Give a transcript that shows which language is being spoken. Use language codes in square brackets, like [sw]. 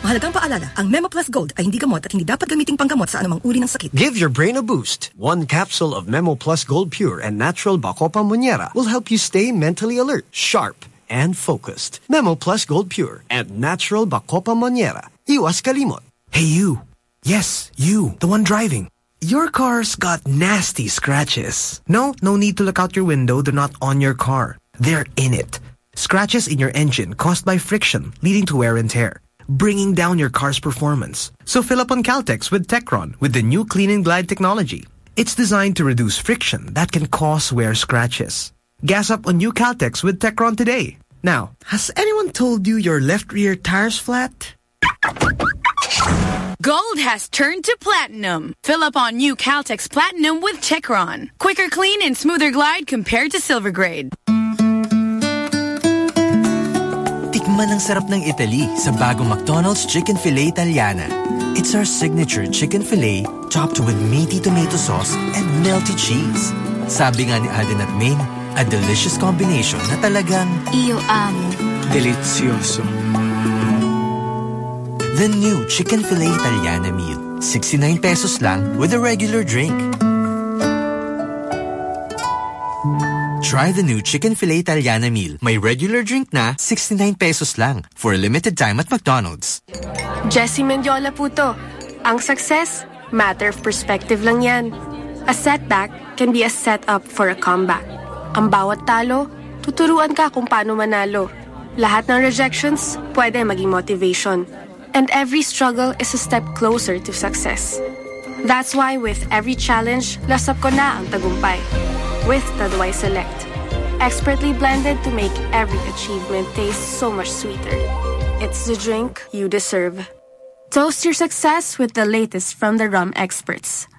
[tl] Mahalagang paalala, ang Memo Plus Gold ay hindi gamot at hindi dapat gamitin panggamot sa anumang uri ng sakit. [en] Give your brain a boost. One capsule of Memo Plus Gold Pure and Natural Bacopa Monera will help you stay mentally alert, sharp, and focused. Memo Plus Gold Pure and Natural Bacopa Monera. [tl] Iwas kalimot. [en] Hey, you. Yes, you. The one driving. Your car's got nasty scratches. No, no need to look out your window. They're not on your car. They're in it. Scratches in your engine caused by friction, leading to wear and tear, bringing down your car's performance. So fill up on Caltex with Tecron with the new Clean and Glide technology. It's designed to reduce friction that can cause wear scratches. Gas up on new Caltex with Tecron today. Now, has anyone told you your left rear tire's flat? Gold has turned to platinum. Fill up on new Caltex Platinum with Tecron. Quicker clean and smoother glide compared to silver grade. [tl] Tikman ang sarap ng Italy sa bagong McDonald's Chicken Filet Italiana. [en] It's our signature chicken filet topped with meaty tomato sauce and melty cheese. [tl] Sabi nga ni Alden at Maine, [en] a delicious combination [tl] na talagang [it] Io amo. [en] Delicioso. The new Chicken Filet Italiana Meal. 69 pesos lang with a regular drink. Try the new Chicken Filet Italiana meal. My regular drink na, 69 pesos lang. For a limited time at McDonald's. [tl] Jessie Mendiola po to. Ang success, [en] matter of perspective [tl] lang yan. [en] A setback can be a setup for a comeback. [tl] Ang bawat talo, tuturuan ka kung paano manalo. Lahat ng rejections, pwede maging motivation. [en] And every struggle is a step closer to success. That's why with every challenge, [tl] lasap ko na ang tagumpay. [en] With Taduay Select. Expertly blended to make every achievement taste so much sweeter. It's the drink you deserve. Toast your success with the latest from the rum experts.